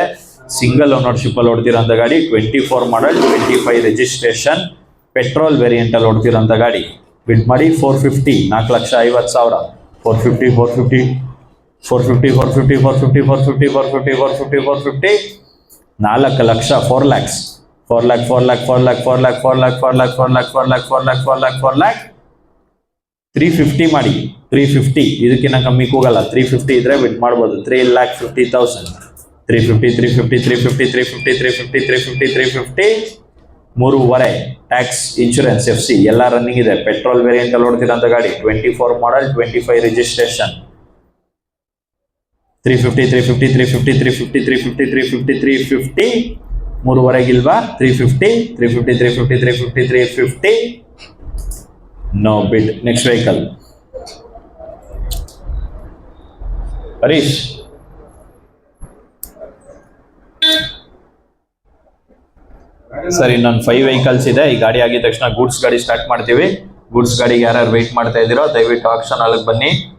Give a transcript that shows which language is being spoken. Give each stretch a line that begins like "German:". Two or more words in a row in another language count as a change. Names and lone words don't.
English: single ownership
Kannada: ಅಲ್ಲಿ ಓಡ್ತಿರೋಂಥ ಗಾಡಿ. 24 ಮಾಡಲ್, 25 ರಿಜಿಸ್ಟ್ರೇಷನ್,
English: petrol variant
Kannada: ಅಲ್ಲಿ ಓಡ್ತಿರೋಂಥ ಗಾಡಿ. ಬಿಡ್ ಮಾಡಿ 450, 4,50,000, 450, 450, 450, 450, 450, 450, 450, 450, 450, 4 ಲಕ್ಷ, 4 lakhs, 4 lakh, 4 lakh, 4 lakh, 4 lakh, 4 lakh, 4 lakh, 4 lakh, 4 lakh, 4 lakh, 4 lakh, 4 lakh, 350 ಮಾಡಿ. 350, ಇದಕ್ಕಿಂತ ಕಮ್ಮಿ ಹೋಗಲ್ಲ. 350 ಇದ್ರೆ ಬಿಡ್ ಮಾಡ್ಬೋದು. 3,50,000, 350, 350, 350, 350, 350, 350, 350, 3.5. ಟ್ಯಾಕ್ಸ್, ಇನ್ಶೂರೆನ್ಸ್, FC ಎಲ್ಲ ರನ್ನಿಂಗ್ ಇದೆ.
English: petrol variant
Kannada: ಅಲ್ಲಿ ಓಡ್ತಿರೋಂಥ ಗಾಡಿ. 24 ಮಾಡಲ್, 25 ರಿಜಿಸ್ಟ್ರೇಷನ್. 350, 350, 350, 350, 350, 350, 350, 3.5 ಇಲ್ವಾ? 350, 350, 350, 350, 350,
English: no bid. Next vehicle.
Kannada: ಹರೀಶ್, ಸರ್ ಇನ್ನೊಂದು 5 ವೆಹಿಕಲ್ಸ್ ಇದೆ. ಈ ಗಾಡಿ ಆಗಿದ ತಕ್ಷಣ ಗೂಡ್ಸ್ ಗಾಡಿ ಸ್ಟಾರ್ಟ್ ಮಾಡ್ತೀವಿ. ಗೂಡ್ಸ್ ಗಾಡಿಗೆ ಯಾರ್ಯಾರು ವೆಯ್ಟ್ ಮಾಡ್ತಾ ಇದ್ದೀರೋ ದಯವಿಟ್ಟು ಆಕ್ಷನ್ ಹಾಲಕ್ಕೆ ಬನ್ನಿ.